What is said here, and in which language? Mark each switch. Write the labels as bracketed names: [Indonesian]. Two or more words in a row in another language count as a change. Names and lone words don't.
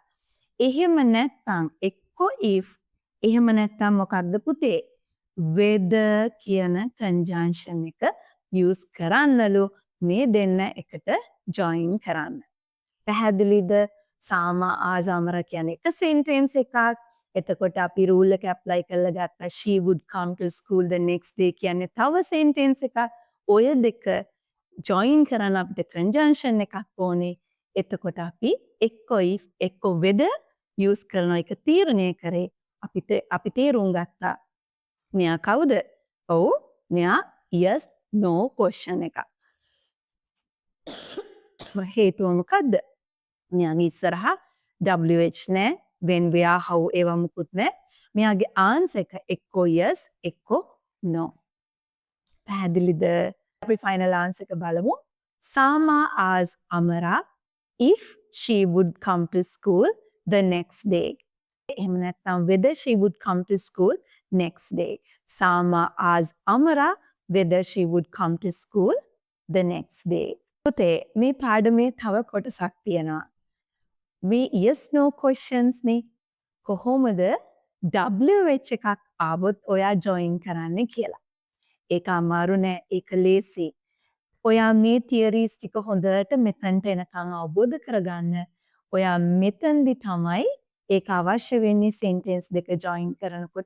[Sinhala] එහෙම නැත්නම් එක්කෝ if එහෙම නැත්නම් මොකක්ද පුතේ? whether කියන conjunction එක use කරන්නලු මේ දෙන්න එකට join කරන්න. පැහැදිලිද? සාම ආසමර කියන එක sentence එකක්. එතකොට අපි rule එක apply කරලා ගත්තා [English] she would come to school the next day [Sinhala] කියන්නේ තව sentence එකක්. ඔය දෙක join කරන්න අපිට conjunction එකක් ඕනේ. එතකොට අපි එක්කෝ if එක්කෝ whether use කරන එක තීරණය කරේ අපි තේරුම් ගත්තා. මෙයා කවුද? ඔව් මෙයා [English] yes no question [Sinhala] එකක්. හේතුව මොකද්ද? මෙයාගේ ඉස්සරහා WH නෑ, [English] when where how [Sinhala] ඒවා මුකුත් නෑ. මෙයාගේ answer එක එක්කෝ yes එක්කෝ no. පැහැදිලිද? අපි [English] final answer [Sinhala] එක බලමු. [English] Sama asked Amara if she would come to school the next day. [Sinhala] එහෙම නැත්නම් [English] whether she would come to school next day. Sama asked Amara whether she would come to school the next day. [Sinhala] පුතේ මේ පාඩමේ තව කොටසක් තියෙනවා. මේ [English] yes no questions [Sinhala] නේ. කොහොමද WH එකක් ආවොත් ඔයා join කරන්න කියලා. ඒක අමාරු නෑ, ඒක ලේසි. ඔයා මේ theories ටික හොඳට මෙතනට එනකන් අවබෝධ කරගන්න. ඔයා මෙතනදි තමයි ඒක අවශ්‍ය වෙන්නේ sentence දෙක join කරනකොට.